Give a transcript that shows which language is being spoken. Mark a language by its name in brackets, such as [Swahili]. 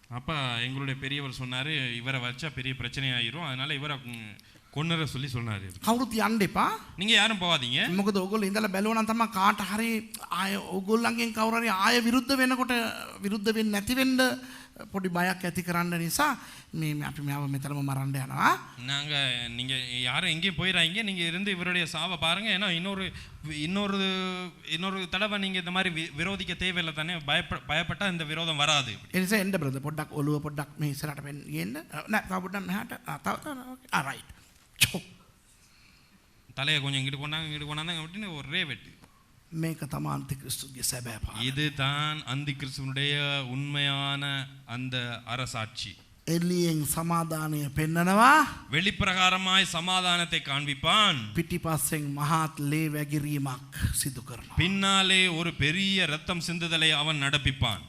[Tamil] அப்ப எங்களுடைய பெரியவர் சொன்னாரு இவரை வச்சா பெரிய பிரச்சனை ஆயிரும், அதனால இவரை கொன்னுற சொல்லி சொன்னாரு. [Sinhala] කවුරුත් යන්න එපා. [Tamil] நீங்க யாரும் போகாதீங்க. [Sinhala] මොකද ඕගොල්ලෝ ඉඳලා බැලුවා නම් තමයි කාට හරි ආය ඕගොල්ලන්ගෙන් කවුරු හරි ආය විරුද්ධ වෙනකොට විරුද්ධ වෙන්නේ නැති වෙන්න පොඩි බයක් ඇති කරන්න නිසා මේ අපි මෙයාව මෙතනම මරන්න යනවා. [Tamil] நாங்க நீங்க யாரும் எங்கேயும் போயிடாதீங்க, நீங்க இருந்து இவருடைய சாவை பாருங்க. ஏன்னா இன்னொரு தடவை நீங்க இந்த மாதிரி விரோதிக்க தேவையில்லை தானே, பயப்பட்டா இந்த விரோதம் வராது. [Sinhala] ඒ නිසා එන්න බ්‍රදර් පොඩ්ඩක් ඔළුව පොඩ්ඩක් මේ ඉස්සරහට වෙන්න නෑ තව පොඩ්ඩක් මෙහාට තව රයිට් [Tamil] தலையை கொஞ்சம் இங்கிட்டு கொண்டாங்க அப்படின்னு ஒரே வெட்டு. [Sinhala] මේක තමයි අන්තික්‍රිස්තුගේ සැබෑ පාඩම. [Tamil] இதுதான் அந்தி கிறிஸ்துவனுடைய உண்மையான அந்த அரசாட்சி. [Sinhala] එළියෙන් සමාදානය පෙන්නනවා, [Tamil] வெளிப்பிரகாரமாய் சமாதானத்தை காண்பிப்பான், [Sinhala] පිටිපස්සෙන් මහත් ලේ වැගිරීමක් සිදු කරනවා. [Tamil] பின்னாலே ஒரு பெரிய ரத்தம் சிந்துதலை அவன் நடப்பிப்பான்.